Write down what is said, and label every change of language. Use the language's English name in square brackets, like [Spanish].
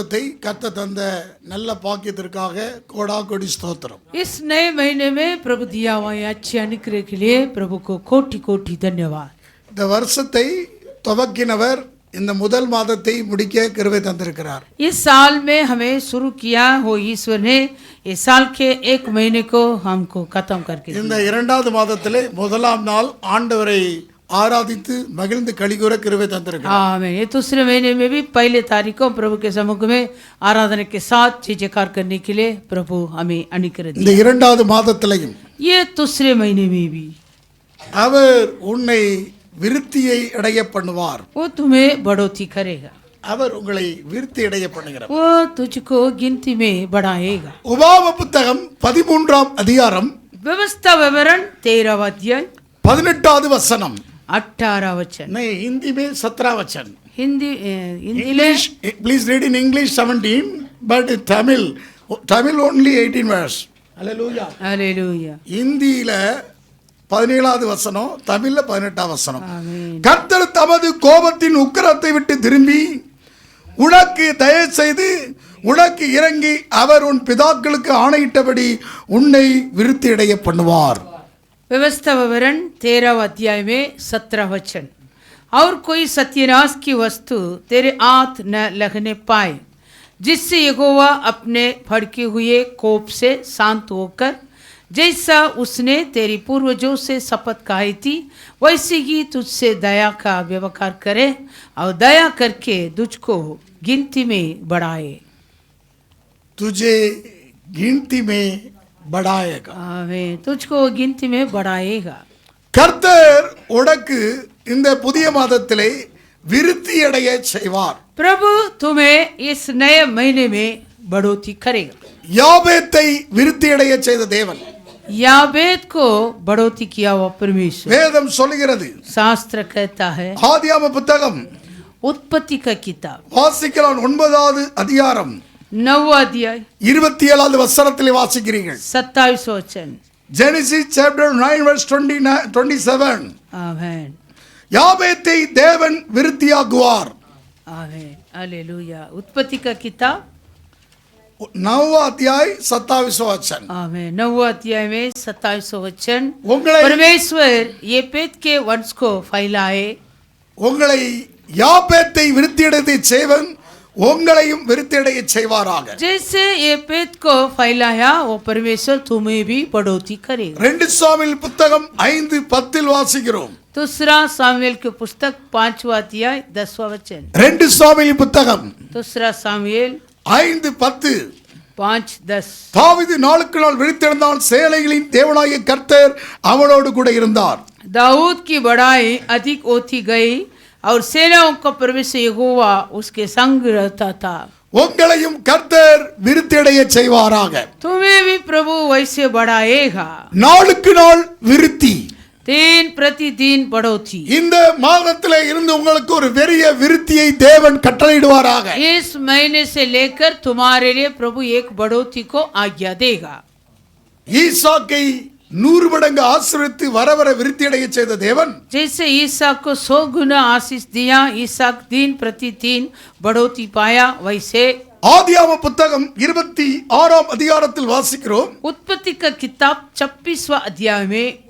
[Tamil] கர்த்தர் தந்த நல்ல பாக்கியத்திற்காக கோடா கோடி ஸ்தோத்திரம். [Hindi] इस नए महीने में प्रभु दिया हुआ अच्छे अनुग्रह के लिए प्रभु को कोटि कोटि धन्यवाद. [Tamil] இந்த வருஷத்தை துவக்கினவர் இந்த முதல் மாதத்தை முடிக்க கிருபை தந்திருக்கிறார். [Hindi] इस साल में हमें शुरू किया हो ईश्वर ने इस साल के एक महीने को हमको खत्म करके [Tamil] இந்த இரண்டாவது மாதத்திலே முதலாம் நாள் ஆண்டவரை ஆராதித்து மகிழ்ந்து களிகூர கிருபை தந்திருக்கிறார். [Hindi] आमीन. ये दूसरे महीने में भी पहले तारीख को प्रभु के सम्मुख में आराधना के साथ जयकार करने के लिए प्रभु हमें अनुग्रह दिया. [Tamil] இந்த இரண்டாவது மாதத்திலேயும் [Hindi] ये दूसरे महीने में भी [Tamil] அவர் உன்னை விருத்தியை அடைய பண்ணுவார். [Hindi] वो तुम्हें बढ़ोतरी करेगा. [Tamil] அவர் உங்களை விருத்தி அடைய பண்ணுகிறார். [Hindi] वो तुझको गिनती में बढ़ाएगा. [Tamil] உபாகம புத்தகம் 13ஆம் அதிகாரம் [Hindi] व्यवस्था विवरण 13वां अध्याय [Tamil] 18வது வசனம். [Hindi] 18वां वचन. नहीं, हिंदी में 17 वचन. Hindi [English] English, please read in English 17, but in Tamil only 18 verse. Hallelujah. [Hindi] Hallelujah. [Tamil] இந்தியில 17வது வசனம், தமிழ்ல 18வது வசனம். ஆமென். கர்த்தர் தமது கோபத்தின் உக்கிரத்தை விட்டு திரும்பி உனக்கு தயவு செய்து உனக்கு இறங்கி அவர் உன் பிதாக்களுக்கு ஆணையிட்டபடி உன்னை விருத்தி அடைய பண்ணுவார். [Hindi] व्यवस्था विवरण 13वां अध्याय में 17 वचन. और कोई सत्यानाश की वस्तु तेरे हाथ न लगने पाए, जिससे यहोवा अपने भड़के हुए कोप से शांत होकर जैसा उसने तेरी पूर्वजों से शपथ खाई थी वैसे ही तुझसे दया का व्यवहार करे और दया करके तुझको गिनती में बढ़ाए. तुझे गिनती में बढ़ाएगा. आमीन. तुझको गिनती में बढ़ाएगा. [Tamil] கர்த்தர் உனக்கு இந்த புதிய மாதத்திலே விருத்தி அடைய செய்வார். [Hindi] प्रभु तुम्हें इस नए महीने में बढ़ोतरी करेगा. [Tamil] யாபேத்தை விருத்தி அடைய செய்த தேவன். [Hindi] याबेत को बढ़ोतरी किया हुआ परमेश्वर. [Tamil] வேதம் சொல்கிறது, [Hindi] शास्त्र कहता है, [Tamil] ஆதியாகம புத்தகம் [Hindi] उत्पत्ति का किताब [Tamil] வாசிக்கலாம் 9வது அதிகாரம் [Hindi] 9वां अध्याय [Tamil] 27வது வசனத்திலே வாசிக்கிறீர்கள். [Hindi] 27 वचन. [English] Genesis chapter 9 verse 27. [Hindi] आमीन. [Tamil] யாபேத்தை தேவன் விருத்தியாக்குவார். [Hindi] आमीन. हालेलुया. उत्पत्ति का किताब 9वां अध्याय 27वां वचन. आमीन. 9वां अध्याय में 27 वचन. [Tamil] உங்களை [Hindi] परमेश्वर येपेत के वंश को फैलाए. [Tamil] உங்களை யாபேத்தை விருத்தியடைய செய்வன் உங்களையும் விருத்தியடைய செய்வாராக. [Hindi] जैसे येपेत को फैलाया वो परमेश्वर तुम्हें भी बढ़ोतरी करेगा. [Tamil] 2 சாமுவேல் புத்தகம் 5:10 வாசிக்கிறோம். [Hindi] दूसरा सामुएल की पुस्तक 5वां अध्याय 10वां वचन. [Tamil] 2 சாமுவேல் புத்தகம் [Hindi] दूसरा सामुएल 5:10. 5:10. [Tamil] தாவீது நாளுக்கு நாள் விழித்தெழுந்தான், சேனைகளின் தேவனாகிய கர்த்தர் அவனோடு கூட இருந்தார். [Hindi] दाऊद की बढ़ाई अधिक होती गई और सेनाओं का परमेश्वर यहोवा उसके संग रहता था. [Tamil] உங்களையும் கர்த்தர் விருத்தியடைய செய்வாராக. [Hindi] तुम्हें भी प्रभु वैसे बढ़ाएगा. [Tamil] நாளுக்கு நாள் விருத்தி. [Hindi] दिन प्रतिदिन बढ़ोतरी. [Tamil] இந்த மாதத்திலே இருந்து உங்களுக்கு ஒரு பெரிய விருத்தியை தேவன் கட்டளையிடுவாராக. [Hindi] इस महीने से लेकर तुम्हारे लिए प्रभु एक बढ़ोतरी को आज्ञा देगा. [Tamil] ஈசாக்கை 100 மடங்கு ஆசீர்வதித்து வர வர விருத்தியடைய செய்த தேவன் [Hindi] जैसे ईसाक को 100 गुना आशीष दिया, ईसाक दिन प्रतिदिन बढ़ोतरी पाया, वैसे [Tamil] ஆதியாகம புத்தகம் 26ஆம் அதிகாரத்தில் வாசிக்கிறோம். [Hindi] उत्पत्ति का किताब 26वां अध्याय में